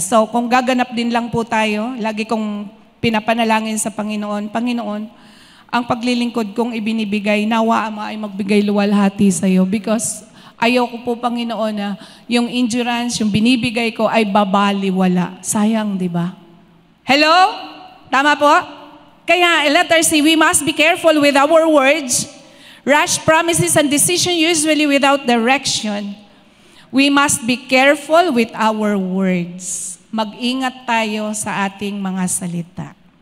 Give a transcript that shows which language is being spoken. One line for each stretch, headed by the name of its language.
Filipino: So, kung gaganap din lang po tayo, lagi kong pinapanalangin sa Panginoon, Panginoon, ang paglilingkod kong ibinibigay, nawa Ama ay magbigay luwalhati sa iyo because ayoko po, Panginoon, na yung endurance, yung binibigay ko ay babaliwala. Sayang, di ba? Hello? Tama po?
English: Kaya, letter C, we must be careful with our words. Rash promises and decision usually without direction. We must be careful with our words.
Filipino: Mag-ingat tayo sa ating mga salita.